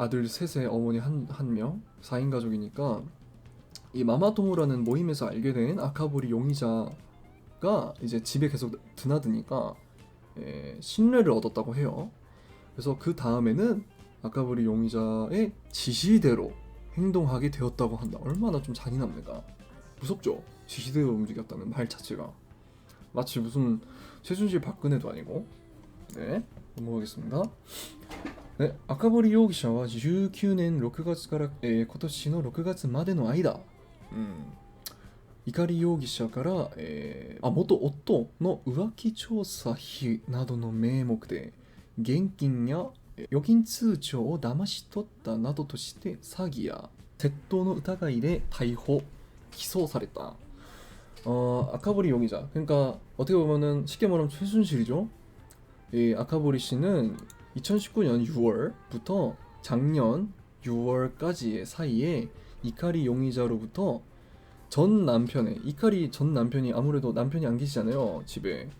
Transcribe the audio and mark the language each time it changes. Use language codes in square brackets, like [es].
[ko] 아들 셋에 어머니 한 명, 4인 가족이니까 이 마마토모라는 모임에서 알게 된 아카부리 용의자가 이제 집에 계속 드나드니까 신뢰를 얻었다고 해요. 그래서 그 다음에는 아카부리 용의자의 지시대로 행동하게 되었다고 한다. 얼마나 좀 잔인합니까? 무섭죠? 지시대로 움직였다는 말 자체가 마치 무슨 최순실 박근혜도 아니고. 네, 넘어가겠습니다. 네, 아카부리 용의자는 [ja] 19年6月から、今年の6月までの間、怒り容疑者から、元夫の浮気調査費などの名目で現金や預金通帳を騙し取ったなどとして詐欺や窃盗の疑いで逮捕・起訴された. [ko] 아카부리 용의자, 그러니까 어떻게 보면은 쉽게 말하면 최순실이죠. 이 아카부리 씨는 2019년 6월부터 작년 6월까지의 사이에 이카리 용의자로부터 전 남편의, 이카리 전 남편이 아무래도 남편이 안 계시잖아요, 집에.